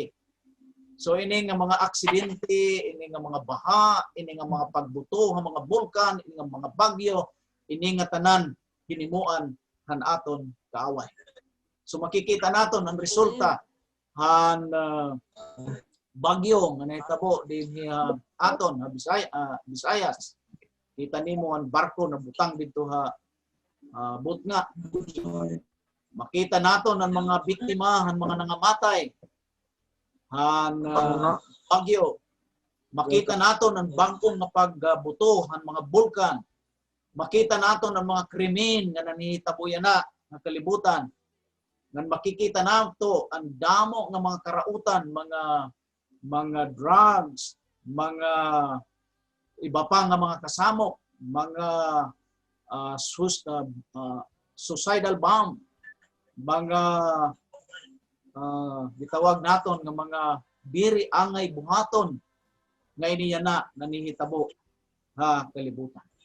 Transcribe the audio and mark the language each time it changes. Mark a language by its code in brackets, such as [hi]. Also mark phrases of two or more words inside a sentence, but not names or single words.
[war] So ini nga mga aksidente, ini nga mga baha, ini nga mga pagbuto, ng mga bulkan, ini nga mga bagyo, ini nga tanan, hinimuan, han aton kaaway. So makikita naton ang resulta han bagyo nga nahitabo din aton Visayas. Kita nimo ang barko na butang dito butnga. Makita naton ang mga biktima, ang mga nangamatay han bagyo. Makita naton ang bangkong nga pagbuto, ang mga bulkan. Makita naton ang mga krimen nga nanihitabo yana nga kalibutan. Ngan makikita nato ang damo ng mga karautan, mga drugs, mga iba pa nga mga kasamok, mga [en] suicidal bomb, [war] mga gitawag naton nga mga diri angay buhaton nga iniya na nanihitabo kalibutan.